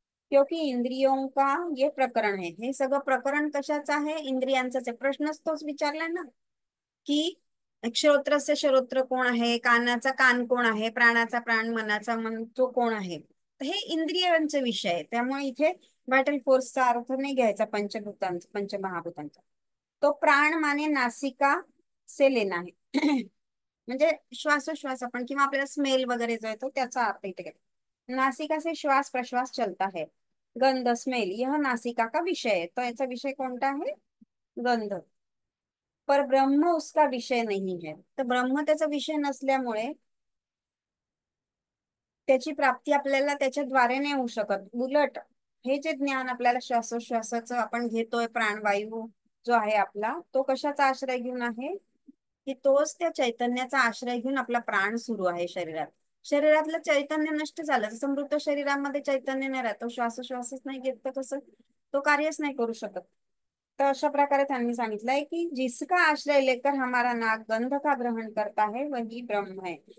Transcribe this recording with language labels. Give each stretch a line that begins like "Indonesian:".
Hindi: क्योंकि इंद्रियों का ये प्रकरण है,
Marathi: हे सगळं प्रकरण कशाचं आहे, इंद्रियांचंच आहे. प्रश्नच तोच विचारलाय ना की श्रोत्रस्य श्रोत्र कोण आहे, कानाचा कान कोण आहे, प्राणाचा प्राण, मनाचा मन तो कोण आहे. तर हे इंद्रियांचे विषय आहे. त्यामुळे इथे व्हायटल फोर्सचा अर्थ नाही घ्यायचा पंचभूतांचा, पंचमहाभूतांचा.
Hindi: तो प्राण माने नासिका से लेना है.
Marathi: म्हणजे श्वासोश्वास आपण किंवा आपल्याला स्मेल वगैरे जो येतो त्याचा अर्थ इथे घ्यायचा.
Hindi: नासिका से श्वास प्रश्वास चलता है, गंध स्मेल यह नासिका का विषय है.
Marathi: तो याचा विषय कोणता आहे, गंध.
Hindi: पर ब्रह्म उसका विषय नहीं है.
Marathi: तर ब्रह्म त्याचा विषय नसल्यामुळे त्याची प्राप्ती आपल्याला त्याच्याद्वारे नाही होऊ शकत. उलट हे जे ज्ञान आपल्याला श्वासोश्वासाचं आपण घेतोय, प्राणवायू जो आहे आपला, तो कशाचा आश्रय घेऊन आहे की तोच त्या चैतन्याचा आश्रय घेऊन आपला प्राण सुरू आहे शरीरात. शरीरातलं चैतन्य नष्ट झालं, जसं मृत शरीरामध्ये चैतन्य नाही राहत, तो श्वासोश्वासच नाही घेत तर कसं तो कार्यच नाही करू शकत. तर अशा प्रकारे त्यांनी सांगितलंय की
Hindi: जिसका आश्रय लेकर हमारा नाक गंध का ग्रहण करता है वही ब्रह्म है.